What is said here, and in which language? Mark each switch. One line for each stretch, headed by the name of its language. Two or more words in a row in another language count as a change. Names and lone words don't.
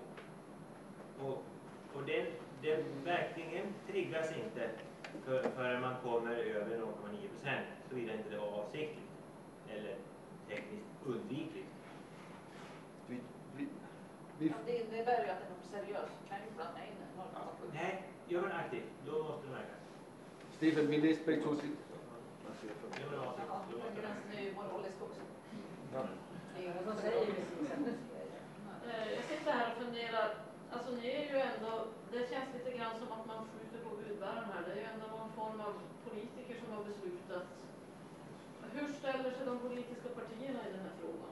Swedish: Och den märkningen triggas inte förrän man kommer över 0,9%, såvida inte det var avsiktligt eller tekniskt undvikligt. Det innebär ju att den är seriös. Kan ju blanda in 0,7. Nej, gör man aktivt, då måste det märkas.
Danish: Stefan, vi læste begge to sig.
Swedish: Jag sitter här och funderar, alltså ni är ju ändå, det känns lite grann som att man skjuter på budbäraren här. Det är ju ändå någon form av politiker som har beslutat. Hur ställer sig de politiska partierna i den här frågan?